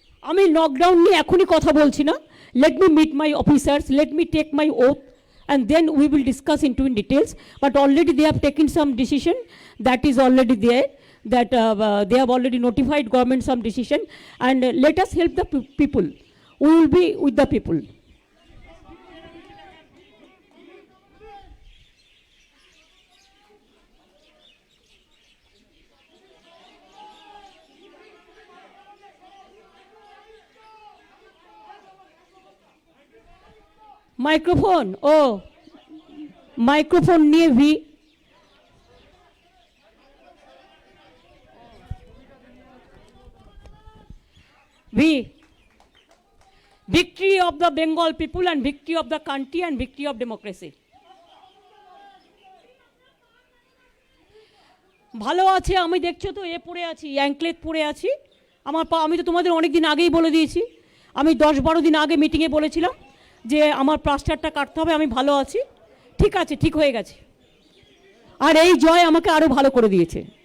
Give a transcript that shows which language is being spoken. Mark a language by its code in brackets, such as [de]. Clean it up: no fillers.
[bn] আমি লকডাউন নিয়ে এখনই কথা বলছি না। [en] Let me meet my officers, let me take my oath, and then we will discuss into in details. But already they have taken some decision, that is already there, that they have already notified government some decision, and let us help the people. We will be with the people. [bn] Microphone, O microphone নিয়ে V [en] victory of the Bengal people and victory of the country and victory of democracy. [bn] ভালো আছে, আমি দেখছো তো এ পড়ে আছি, anklet পড়ে আছি। আমার আমি তো তোমাদের অনেক দিন আগেই বলে দিয়েছি, আমি 10-12 দিন আগে মিটিংয়ে বলেছিলাম যে আমার প্লাস্টারটা কাটতে হবে। আমি ভালো আছি, ঠিক আছে, ঠিক হয়ে গেছে। আর এই জয় আমাকে আরো ভালো করে দিয়েছে।